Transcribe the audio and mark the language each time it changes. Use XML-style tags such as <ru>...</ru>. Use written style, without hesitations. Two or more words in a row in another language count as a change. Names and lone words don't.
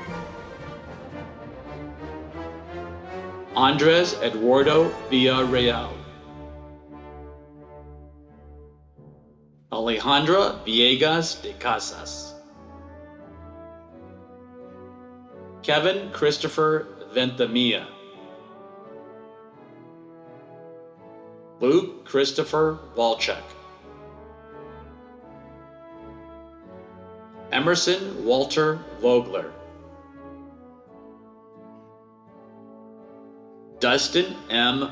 <es>Andres Eduardo Villarreal. Alejandra Villegas de Casas. Kevin Christopher Ventimilla. Luke Christopher Walchuk. Emerson Walter Vogler. Dustin M.</es>